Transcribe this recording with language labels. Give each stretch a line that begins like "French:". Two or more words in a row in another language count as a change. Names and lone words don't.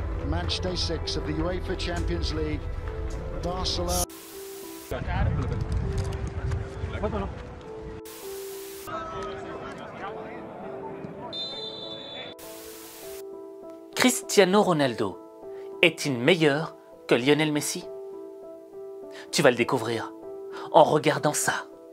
English: match day 6 of the UEFA Champions League. Barcelona.
French: Cristiano Ronaldo est-il meilleur que Lionel Messi? Tu vas le découvrir en regardant ça.